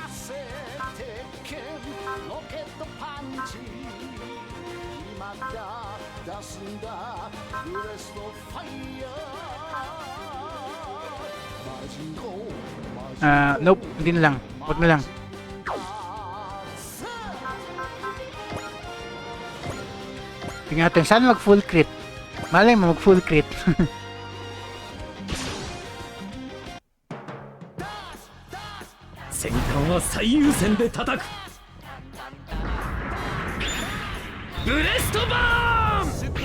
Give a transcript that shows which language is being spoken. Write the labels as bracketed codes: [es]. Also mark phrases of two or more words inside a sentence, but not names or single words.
[tl] Nope, hindi na lang. Huwag na lang. Tingnan natin, saan mag [en] full crit? [tl] Malay mo mag [en] full crit. [ja] 戦艦は最優先で叩く。ブレストバーン。